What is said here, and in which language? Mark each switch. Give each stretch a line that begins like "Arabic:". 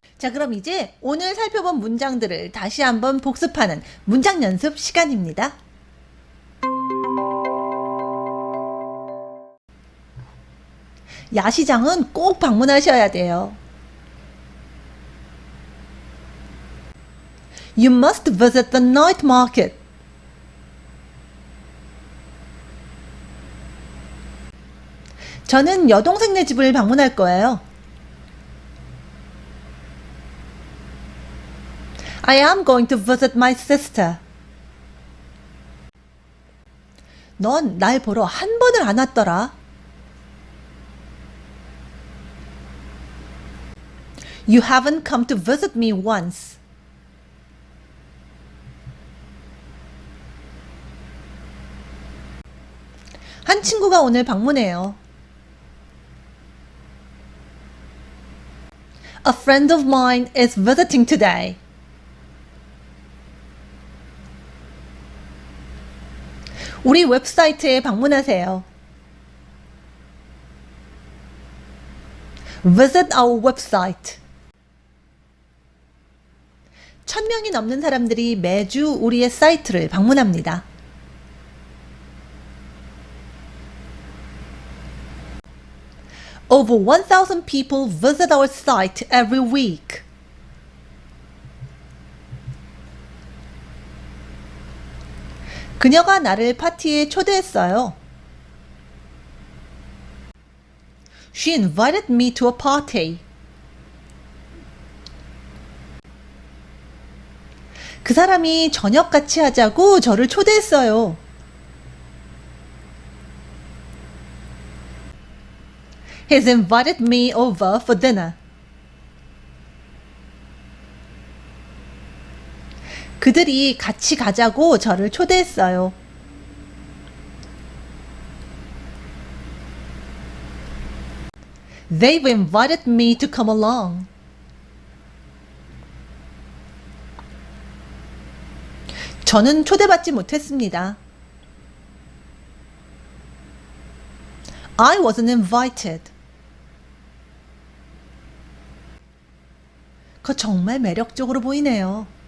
Korean: 자, 그럼 이제 오늘 살펴본 문장들을 다시 한번 복습하는 문장 연습 시간입니다. 야시장은 꼭 방문하셔야 돼요.
English: You must visit the night market.
Korean: 저는 여동생네 집을 방문할 거예요.
English: I am going to visit my sister.
Korean: 넌 날 보러 한 번을 안 왔더라.
English: You haven't come to visit me once.
Korean: 한 친구가 오늘 방문해요.
English: A friend of mine is visiting today.
Korean: 우리 웹사이트에 방문하세요.
English: Visit our website.
Korean: 1000명이 넘는 사람들이 매주 우리의 사이트를 방문합니다.
English: Over 1,000 people visit our site every week.
Korean: 그녀가 나를 파티에 초대했어요.
English: She invited me to a party.
Korean: 그 사람이 저녁 같이 하자고 저를 초대했어요.
English: He's invited me over for dinner.
Korean: 그들이 같이 가자고 저를 초대했어요.
English: They've invited me to come along.
Korean: 저는 초대받지 못했습니다.
English: I wasn't invited.
Korean: 그거 정말 매력적으로 보이네요.